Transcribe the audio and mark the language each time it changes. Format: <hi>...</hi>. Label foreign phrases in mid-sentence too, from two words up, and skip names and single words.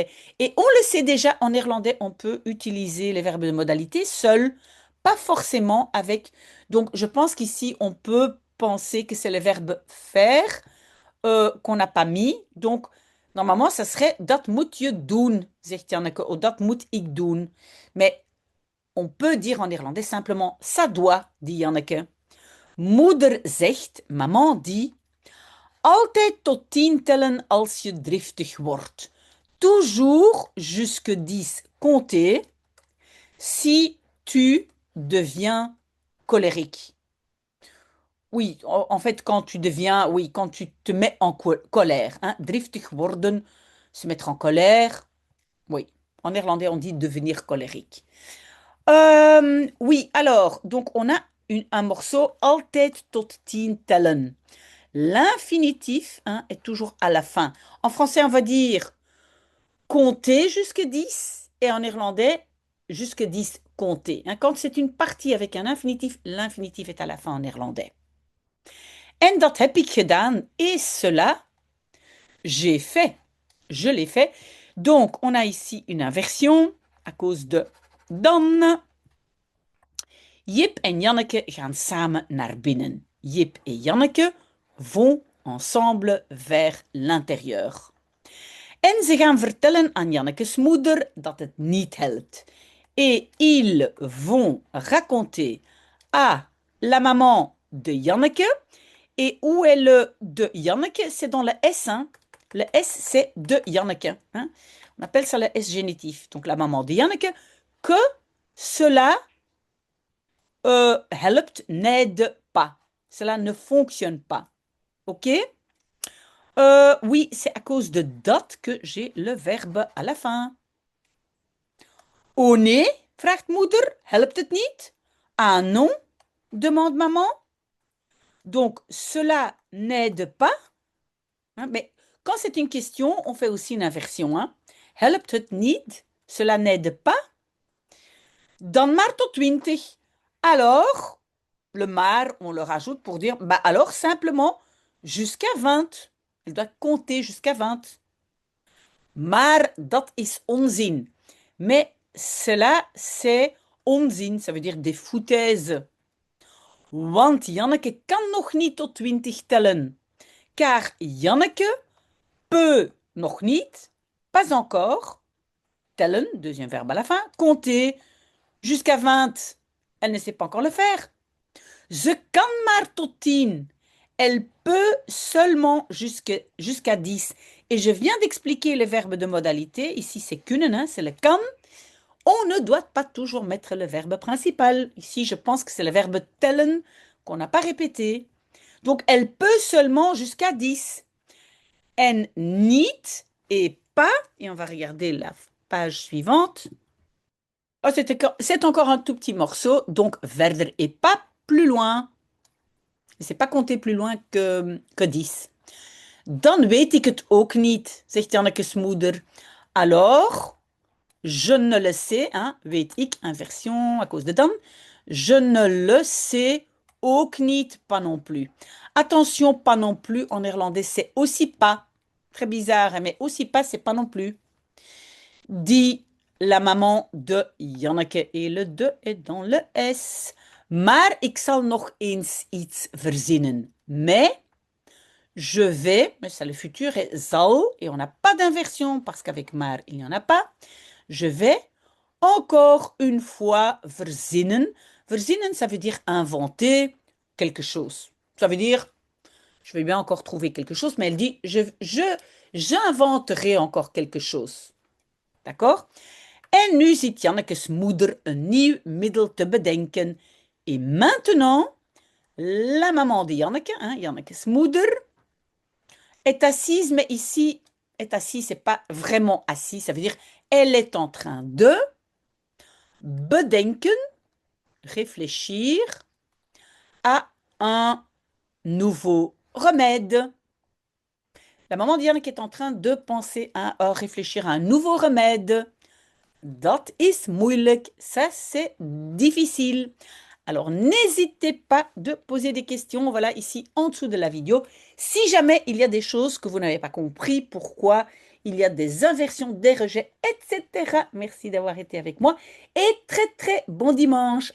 <fr>Et on le sait déjà, en néerlandais, on peut utiliser les verbes de modalité seuls, pas forcément avec. Donc, je pense qu'ici, on peut penser que c'est le verbe faire qu'on n'a pas mis. Donc, normalement, ça serait</fr> <nl>dat moet je doen, zegt Janneke,</nl> <fr>ou</fr> <nl>dat moet ik doen.</nl> <fr>Mais on peut dire en néerlandais simplement ça doit, dit Janneke.</fr> <nl>Moeder zegt,</nl> <fr>maman dit,</fr> <nl>altijd tot 10 tellen als je driftig wordt.</nl> <fr>Toujours jusque 10 compter si tu deviens colérique. Oui, en fait, quand tu deviens, oui, quand tu te mets en colère, hein,</fr> <nl>driftig worden,</nl> <fr>se mettre en colère. Oui, en néerlandais, on dit devenir colérique. Oui, alors, donc on a un morceau</fr> <nl>altijd tot 10 tellen.</nl> <fr>L'infinitif hein, est toujours à la fin. En français, on va dire compter jusqu'à 10 et en néerlandais, jusqu'à 10 compter. Hein, quand c'est une partie avec un infinitif, l'infinitif est à la fin en néerlandais.</fr> <nl>En dat heb ik gedaan</nl> <fr>et cela, j'ai fait. Je l'ai fait. Donc, on a ici une inversion à cause de dan.</fr> <nl>Jip en Janneke gaan samen naar binnen.</nl> <fr>Jip et Janneke vont ensemble vers l'intérieur.</fr> <nl>En ze gaan vertellen aan Jannekes moeder dat het niet helpt.</nl> <fr>Et ils vont raconter à la maman de Janneke. Et où est le de Janneke? C'est dans le S. Hein? Le S, c'est de Janneke. Hein? On appelle ça le S génitif. Donc la maman de Janneke, que cela helpt, n'aide pas. Cela ne fonctionne pas. OK? Oui, c'est à cause de dat que j'ai le verbe à la fin.</fr> <nl>Oh nee, vraagt moeder, helpt het niet?</nl> <fr>Ah non, demande maman. Donc, cela n'aide pas. Hein, mais quand c'est une question, on fait aussi une inversion. Hein.</fr> <nl>Helpt het niet?</nl> <fr>Cela n'aide pas.</fr> <nl>Dan maar tot 20.</nl> <fr>Alors, le maar, on le rajoute pour dire, bah alors simplement jusqu'à 20. Elle doit compter jusqu'à 20.</fr> <nl>Maar dat is onzin.</nl> <fr>Mais cela, c'est onzin. Ça veut dire des foutaises.</fr> <nl>Want Janneke kan nog niet tot 20 tellen.</nl> <fr>Car Janneke peut</fr> <nl>nog niet,</nl> <fr>pas encore, tellen, deuxième verbe à la fin, compter jusqu'à 20. Elle ne sait pas encore le faire.</fr> <nl>Ze kan maar tot 10.</nl> <fr>Elle peut seulement jusqu'à 10. Et je viens d'expliquer les verbes de modalité. Ici, c'est kunnen, hein, c'est le kan. On ne doit pas toujours mettre le verbe principal. Ici, je pense que c'est le verbe tellen qu'on n'a pas répété. Donc, elle peut seulement jusqu'à 10. En niet et pas. Et on va regarder la page suivante. Oh, c'est encore un tout petit morceau. Donc, verder et pas plus loin. C'est pas compter plus loin que 10.</fr> <nl>Dan weet ik het ook niet, zegt Jannekes moeder.</nl> <fr>Alors, je ne le sais, hein,</fr> <nl>weet ik,</nl> <fr>inversion à cause de dan. Je ne le sais</fr> <nl>ook niet,</nl> <fr>pas non plus. Attention, pas non plus, en néerlandais, c'est aussi pas. Très bizarre, hein, mais aussi pas, c'est pas non plus. Dit la maman de Janneke. Et le de est dans le S.</fr> <nl>Maar ik zal nog eens iets verzinnen.</nl> <fr>Mais je vais, mais ça le futur est zal, et on n'a pas d'inversion parce qu'avec maar, il n'y en a pas. Je vais encore une fois verzinnen. Verzinnen, ça veut dire inventer quelque chose. Ça veut dire, je vais bien encore trouver quelque chose, mais elle dit, j'inventerai encore quelque chose. D'accord?</fr> <nl>En nu zit Jannekes moeder een nieuw middel te bedenken.</nl> <fr>Et maintenant, la maman de Janneke, hein,</fr> <nl>Jannekes moeder,</nl> <fr>est assise, mais ici, est assise, c'est pas vraiment assise, ça veut dire elle est en train de bedenken, réfléchir à un nouveau remède. La maman de Janneke est en train de penser à réfléchir à un nouveau remède.</fr> <nl>Dat is moeilijk,</nl> <fr>ça c'est difficile. Alors, n'hésitez pas de poser des questions, voilà, ici en dessous de la vidéo. Si jamais il y a des choses que vous n'avez pas compris, pourquoi il y a des inversions, des rejets, etc. Merci d'avoir été avec moi et très très bon dimanche.</fr>